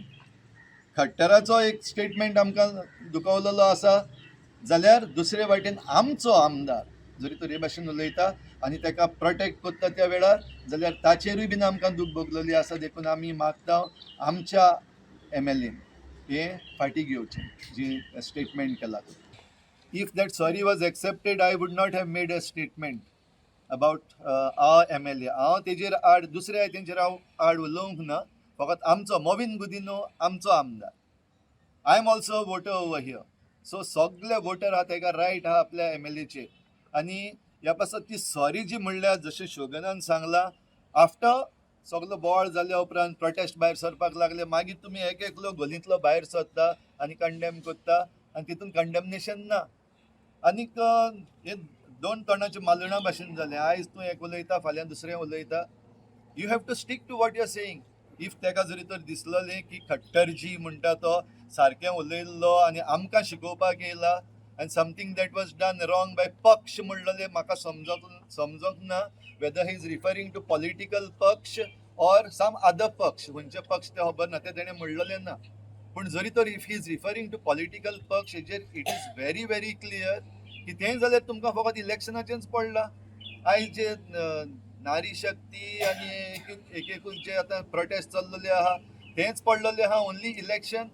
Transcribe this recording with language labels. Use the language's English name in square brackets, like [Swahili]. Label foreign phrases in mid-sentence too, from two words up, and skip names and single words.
[Konkani] खट्टराचो एक स्टेटमेंट आमकां दुखवलेलो आसा जाल्यार दुसरे वाटेन आमचो आमदार जरी तो हे भाशेन उलयता आनी ताका प्रोटेक्ट करता त्या वेळार जाल्यार ताचेरूय बीन आमकां दूख भोगलेली आसा. देखून आमी मागता आमच्या MLA हे फाटीं घेवचें जी स्टेटमेंट केला. [English] If that sorry was accepted I would not have made a statement about our MLA. [Konkani] हांव तेजेर आड दुसऱ्या तेंचेर हांव आड उलोवंक ना. फकत आमचो मोविन गुदिनो आमचो आमदार. [English] I am also voter over here. [Konkani] सो सगळे वोटर आहा ताका रायट आहा आपल्या MLAचेर. आनी ह्या पासत ती सॉरी जी म्हणल्यार जशें शोगनान सांगला आफ्टर सगळो बोवाळ जाल्या उपरांत प्रोटेस्ट भायर सरपाक लागले मागीर तुमी एक एकलो गलींतलो भायर सरता आनी कंडेम करता आनी तितून कंडेमनेशन ना. आनीक हे दोन तोंडाची मालणा भाशेन जालें. आयज तूं एक उलयता फाल्यां दुसरें उलयता. [English] you have to stick to what you are saying. [Konkani] इफ ताका जरी तर दिसलेलें की खट्टरजी म्हणटा तो सारकें उलयल्लो आनी आमकां शिकोवपाक येयला [English] and something that was done wrong by [Konkani] पक्ष म्हणलेलें म्हाका समजोंक ना [English] whether he is referring to political [Konkani] पक्ष [English] or some other [Konkani] पक्ष. खंयचे पक्ष ते खबर ना, ते तेणें म्हणलेलें ना. पूण जरी तर [English] If he is referring to political [Konkani] पक्ष हेजेर [English] it is very very clear [Konkani] की तें जाल्यार तुमकां फकत इलेक्शनाचेंच पडलां. आयज जे नारी शक्ती आनी एकूच जे आतां प्रोटेस्ट चल्लेले आहा तेंच पडलेलें आहा [English] only election.